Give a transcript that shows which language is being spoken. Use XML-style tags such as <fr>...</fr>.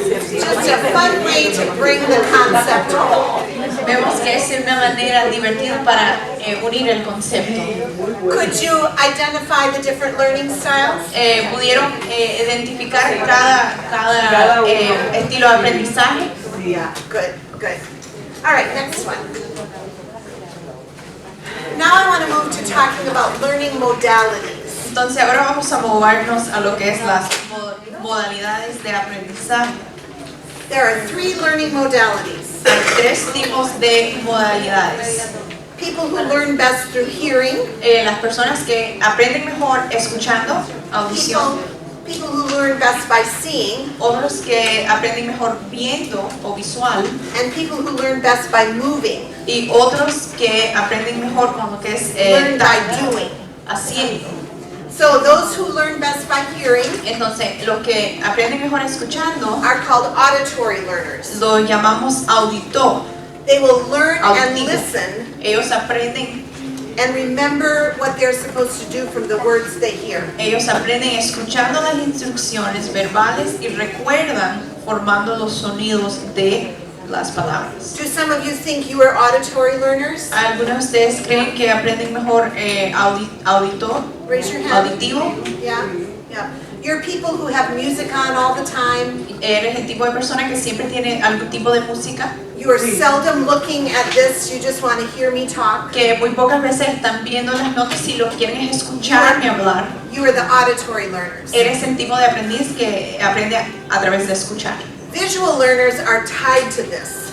<en>Just a fun way to bring the concept home.</en> <es>Vemos que es una manera divertida para unir el concepto.</es> <en>Could you identify the different learning styles?</en> <es>¿Pudieron identificar cada estilo de aprendizaje?</es> <en>Yeah, good, good. All right, next one. Now I want to move to talking about learning modalities.</en> <es>Entonces ahora vamos a movernos a lo que es las modalidades de aprendizaje.</es> <en>There are 3 learning modalities.</en> <es>Hay 3 tipos de modalidades.</es> <en>People who learn best through hearing.</en> <es>Las personas que aprenden mejor escuchando, audición.</es> <en>People who learn best by seeing.</en> <es>Otros que aprenden mejor viendo o visual.</es> <en>And people who learn best by moving.</en> <es>Y otros que aprenden mejor con lo que es</es> <en>learn by doing.</en> <es>Haciendo.</es> <en>So those who learn best by hearing,</en> <es>entonces los que aprenden mejor escuchando,</es> <en>are called auditory learners.</en> <es>Lo llamamos auditor.</es> <en>They will learn</en> <es>Auditivo.</es> <en>and listen.</en> <es>Ellos aprenden</es> <en>and remember what they're supposed to do from the words they hear.</en> <es>Ellos aprenden escuchando las instrucciones verbales y recuerdan formando los sonidos de las palabras.</es> <en>Do some of you think you are auditory learners?</en> <es>¿Algunos de ustedes creen que aprenden mejor auditor?</es> <en>Raise your hand.</en> <es>Auditivo.</es> <en>Yeah, yeah. You're people who have music on all the time.</en> <es>¿Eres el tipo de persona que siempre tiene algún tipo de música?</es> <en>You are seldom looking at this, you just want to hear me talk.</en> <es>Que muy pocas veces están viendo las notas y lo que quieren es escucharme hablar.</es> <en>You are the auditory learners.</en> <es>Eres el tipo de aprendiz que aprende a través de escuchar.</es> <en>Visual learners are tied to this.</en>